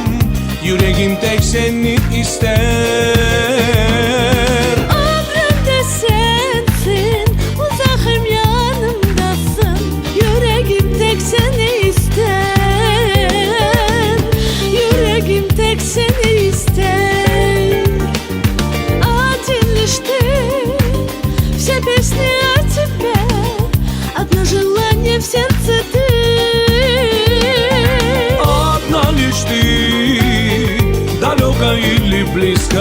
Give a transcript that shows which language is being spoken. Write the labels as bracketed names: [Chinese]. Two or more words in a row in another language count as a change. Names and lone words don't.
[Gagauz] Yüreğim tek seni ister. Ömrümde sensin, uzakım yanımdasın. Yüreğim tek seni ister. Yüreğim tek seni ister. [Russian] Один лишь ты, все песни о тебе. Одно желание в сердце ты. Одна лишь ты, далеко или близко.